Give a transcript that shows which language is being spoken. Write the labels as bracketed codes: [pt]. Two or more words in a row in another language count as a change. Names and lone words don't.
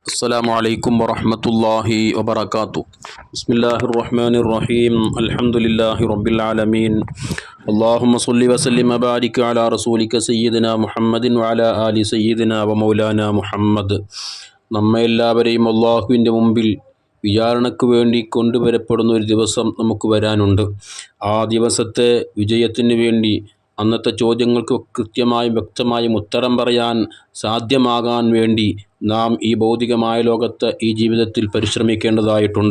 [ar] السلام عليكم ورحمة الله وبركاته. بسم الله الرحمن الرحيم. الحمد لله رب العالمين. اللهم صل وسلم وبارك على رسولك سيدنا محمد وعلى آل سيدنا ومولانا മുഹമ്മദ്. [ml] നമ്മെല്ലാവരെയും അള്ളാഹുവിൻ്റെ മുമ്പിൽ വിചാരണയ്ക്ക് വേണ്ടി കൊണ്ടുവരപ്പെടുന്ന ഒരു ദിവസം നമുക്ക് വരാനുണ്ട്. ആ ദിവസത്തെ വിജയത്തിന് വേണ്ടി അന്നത്തെ ചോദ്യങ്ങൾക്ക് കൃത്യമായും വ്യക്തമായും ഉത്തരം പറയാൻ സാധ്യമാകാൻ വേണ്ടി നാം ഈ ഭൗതികമായ ലോകത്ത് ഈ ജീവിതത്തിൽ പരിശ്രമിക്കേണ്ടതായിട്ടുണ്ട്.